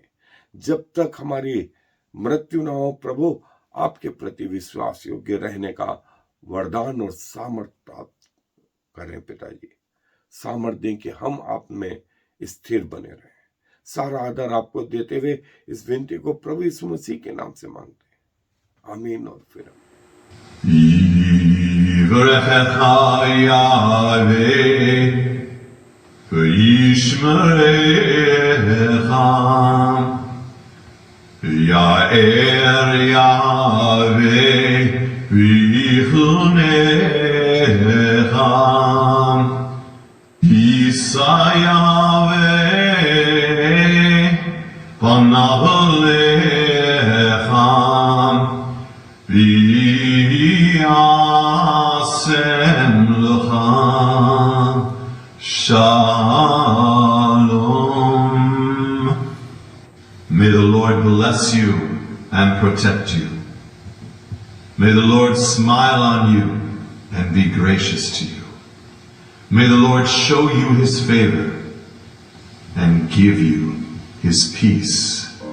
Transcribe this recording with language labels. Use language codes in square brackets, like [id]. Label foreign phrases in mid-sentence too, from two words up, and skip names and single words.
[hi] जब तक हमारी मृत्यु ना हो प्रभु, आपके प्रति विश्वास योग्य रहने का वरदान और सामर्थ प्राप्त करें। पिताजी, सामर्थ दें कि हम आप में स्थिर बने रहें। सारा आदर आपको देते हुए इस विनती को प्रभु यीशु मसीह के नाम से मांगते हैं, आमीन और फिर [he] יברכך יהוה וישמרך. יאר יהוה ויחנך. ישא יהוה פניו אליך וישם לך שלום. [en] May the Lord bless you and protect you. May the Lord smile on you and be gracious to you. May the Lord show you his favor and give you his peace.